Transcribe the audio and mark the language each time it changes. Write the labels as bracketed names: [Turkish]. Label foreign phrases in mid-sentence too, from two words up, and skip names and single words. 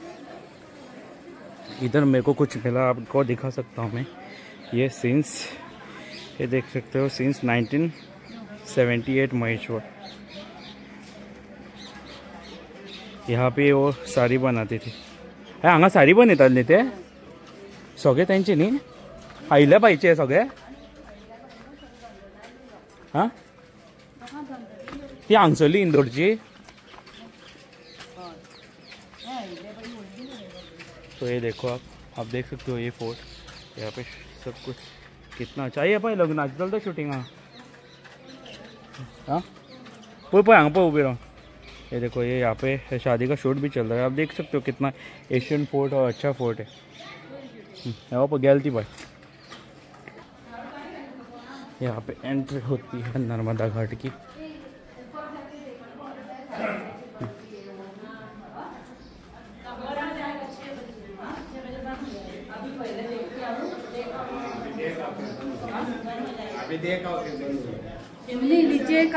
[Hindi] इधर मेरे को कुछ मिला, आपको दिखा सकता हूँ मैं। ये देख सकते हो सिंस 1978 महेश्वर। यहाँ पे वो साड़ी बनाती थी। [Konkani] हांगा साडी बनयतात न्ही ते सगळे त्यांचे न्ही, अहिल्या बाईचे सगळे। हां, ती हांगसरली इंदोरची। [Hindi] तो ये देखो, आप देख सकते हो ये फोर्ट, यहाँ पे सब कुछ कितना अच्छा है। [Konkani] भाई लग्नाची चलता शूटिंग। हाँ पळय हांगा पळय उभी रहो। [Hindi] ये देखो, ये यहाँ पे शादी का शूट भी चल रहा है। आप देख सकते हो कितना [English] Asian fort [Hindi] और अच्छा फोर्ट है। यहाँ पर गैलती भाई, यहाँ पे एंट्री होती है नर्मदा घाट की। नीचे का